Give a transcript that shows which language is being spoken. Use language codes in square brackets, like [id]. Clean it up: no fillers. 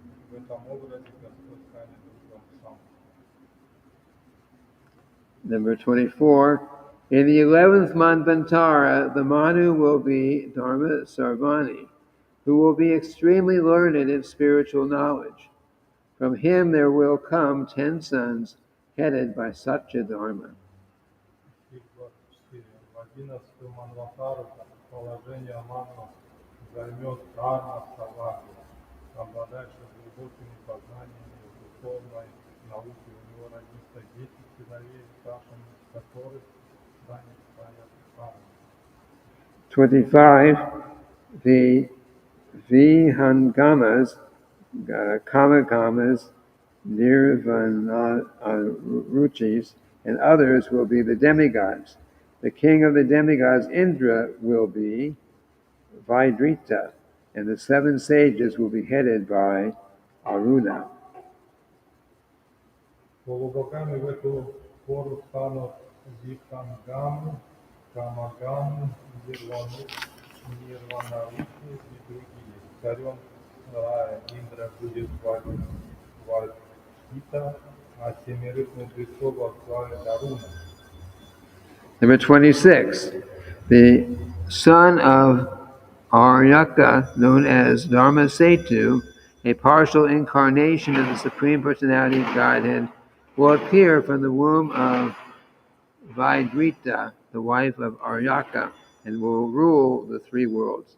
[ru] В этом образе Господь станет другом сам. [en] Number 24. In the 11th Manvantara, the Manu will be Dharma Sarvani, who will be extremely learned in spiritual knowledge. From him there will come 10 sons headed by Satya Dharma. [ru] Стих 24. В 11-м Манватару положение Ману займет Дharma Саваги, обладающий глубокими познаниями в духовной науке. У него родится 10 сыновей, старшим из которых станет Сая. [en] 25. The Vihangamas, Kamagamas, Nirvanaruchis, and others will be the demigods. The king of the demigods, Indra, will be Vaidrita, and the 7 sages will be headed by Aruna. [ru] Полубогами в эту пору станут Вихангамы, Камагамы, Нирванарухи и другие. Царем рая Индра будет Вальхита, а 7 мудрецов возглавит Аруна. [en] Number 26. The son of Aryaka, known as Dharma Setu, a partial incarnation of the Supreme Personality of Godhead, will appear from the womb of Vaidrita, the wife of Aryaka, and will rule the 3 worlds.